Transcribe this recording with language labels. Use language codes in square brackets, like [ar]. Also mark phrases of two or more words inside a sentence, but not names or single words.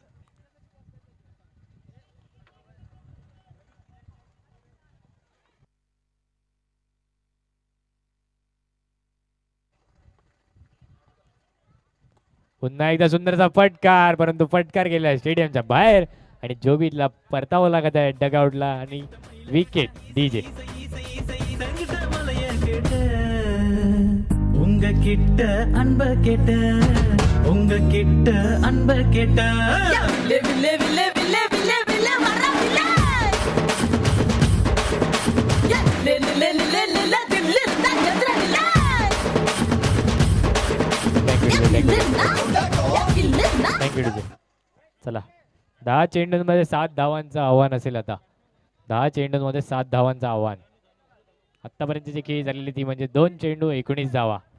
[mr] पुन्हा एकदा सुंदरचा फटकार परंतु फटकार गेला स्टेडियमच्या बाहेर आणि जोगितला परतावं लागत आहे डगआउटला आणि विकेट. डीजे [ta] உங்க கிட்ட அன்ப கேட்ட உங்க கிட்ட அன்ப கேட்ட வில்லே வில்லே வில்லே வில்லே வில்லே வில்லே வர வில்லே லே லே லே லே லே தில்லே தா எதிர வில்லே [mr] थँक्यू डीजे. चला 10 चेंडूंमध्ये 7 धावांचं आव्हान असेल आता. 10 चेंडूंमध्ये 7 धावांचं आव्हान. आतापर्यंतची खेळी झालेली ती म्हणजे 2 चेंडू 19 धावा.